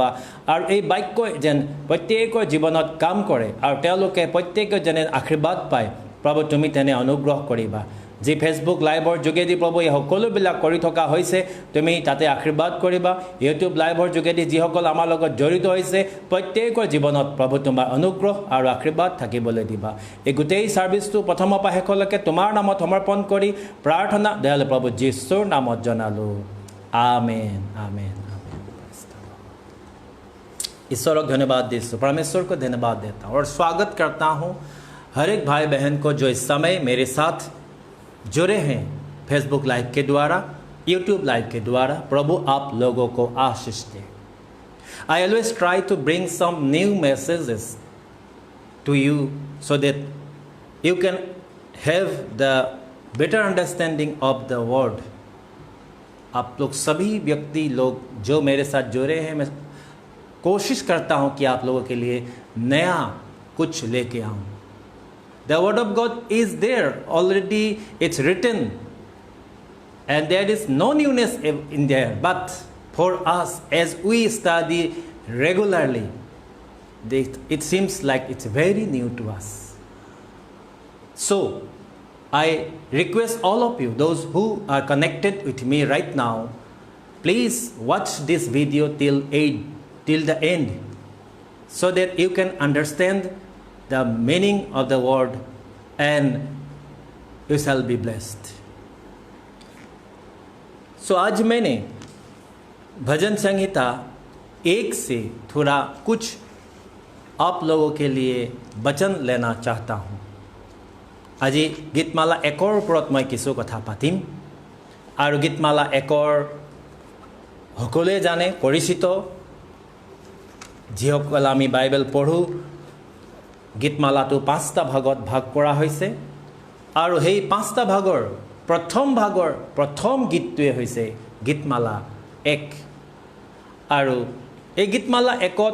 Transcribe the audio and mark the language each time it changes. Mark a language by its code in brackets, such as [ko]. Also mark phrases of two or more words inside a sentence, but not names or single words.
[as] আৰু এই বাক্যই যেন প্ৰত্যেকৰ জীৱনত কাম কৰে আৰু তেওঁলোকে প্ৰত্যেকে যেনে আশীৰ্বাদ পায় প্ৰভু তুমি তেনে অনুগ্ৰহ কৰিবা যি ফেচবুক লাইভৰ যোগেদি প্ৰভু এই সকলোবিলাক কৰি থকা হৈছে তুমি তাতে আশীৰ্বাদ কৰিবা ইউটিউব লাইভৰ যোগেদি যিসকল আমাৰ লগত জড়িত হৈছে প্ৰত্যেকৰ জীৱনত প্ৰভু তোমাৰ অনুগ্ৰহ আৰু আশীৰ্বাদ থাকিবলৈ দিবা এই গোটেই ছাৰ্ভিচটো প্ৰথমৰ পৰা শেষলৈকে তোমাৰ নামত সমৰ্পণ কৰি প্ৰাৰ্থনা দয়ালু প্ৰভু যীশুৰ নামত জনালোঁ [hi] आमेन आमेन आमेन ईश्वर को धन्यवाद देता हूँ परमेश्वर को धन्यवाद देता हूँ और स्वागत करता हूँ हर एक भाई बहन को जो इस समय मेरे साथ जुड़े हैं फेसबुक लाइव के द्वारा यूट्यूब लाइव के द्वारा प्रभु आप लोगों को आशीष दे [en] I always try to bring some new messages to you so that you can have the better understanding of the word [hi] आप लोग सभी व्यक्ति लोग जो मेरे साथ जुड़े हैं मैं कोशिश करता हूं कि आप लोगों के लिए नया कुछ लेके आऊं [en] The word of God is there already it's written and there is no newness in there but for us as we study regularly it seems like it's very new to us so I request all of you those who are connected with me right now please watch this video till the end so that you can understand the meaning of the word and you shall be blessed [hi] so आज मैंने भजन संहिता 1 से थोड़ा कुछ आप लोगों के लिए वचन लेना चाहता हूँ [as] আজি গীতমালা 1ৰ ওপৰত মই কিছু কথা পাতিম আৰু গীতমালা 1ৰ সকলোৱে জানে পৰিচিত যিসকল আমি বাইবেল পঢ়ো গীতমালাটো 5টা ভাগত ভাগ কৰা হৈছে আৰু সেই 5টা ভাগৰ প্ৰথম গীতটোৱে হৈছে গীতমালা 1 আৰু এই গীতমালা একত